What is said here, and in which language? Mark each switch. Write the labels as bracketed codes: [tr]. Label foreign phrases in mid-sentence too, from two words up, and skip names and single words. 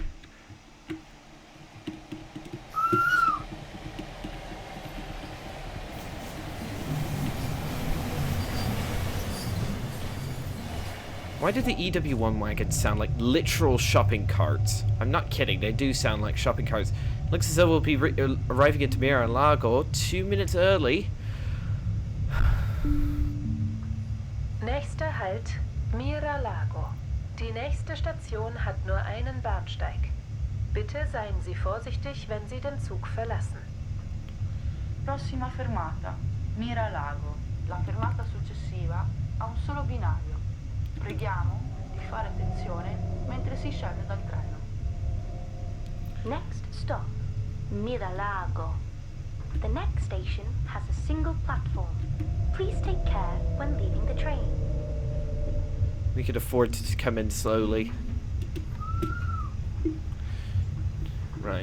[en] Why do the EW1 wagons sound like literal shopping carts? I'm not kidding, they do sound like shopping carts. Looks as though we'll be arriving at Miralago 2 minutes early. [de] Nächster Halt, Miralago. Die nächste Station hat nur einen Bahnsteig. Bitte seien Sie vorsichtig, wenn Sie den Zug verlassen. [it] Prossima fermata, Miralago. La fermata successiva ha un solo binario. Preghiamo di fare attenzione mentre si scende dal treno. [en] Next stop, Miralago. The next station has a single platform. Please take care when leaving the train. We could afford to come in slowly. Right.